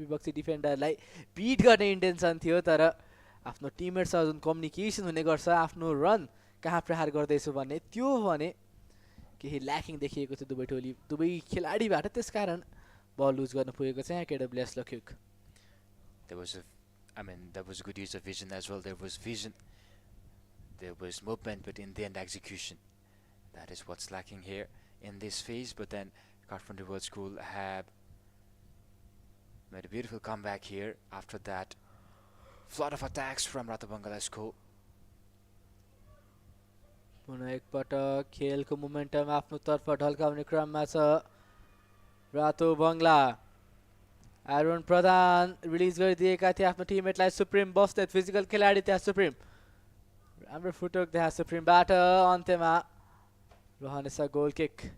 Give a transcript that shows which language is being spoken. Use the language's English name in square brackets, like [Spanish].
[Nepali] विपक्षी डिफेन्डरलाई बिट गर्ने इन्टेन्सन थियो तर आफ्नो टिममेटसँग जुन कम्युनिकेसन हुने गर्छ आफ्नो रन कहाँ प्रहार गर्दैछु भन्ने त्यो भने केही ल्याकिङ देखिएको थियो दुवै खेलाडीबाट त्यसकारण बल लुज गर्न पुगेको छ यहाँ केडब्ल्युएस लोकयुग। [English] There was good use of vision as well. There was vision, there was movement, but in the end execution. That is what's lacking here in this phase. But then Kathmandu World School have made a beautiful comeback here. After that, flood of attacks from Rato Bangla School. [Nepali] पुनः एकपटक खेलको momentum आफ्नो तर्फ ढल्काउने क्रममा छ रातो बङ्गला। आरोन प्रधान release गरिदिएका थिए आफ्नो टिममेटलाई सुप्रिम बस्दै फिजिकल खेलाडी त्यहाँ सुप्रिम राम्रो फुटवर्क त्यहाँ सुप्रिमबाट अन्त्यमा रहनेछ गोल किक।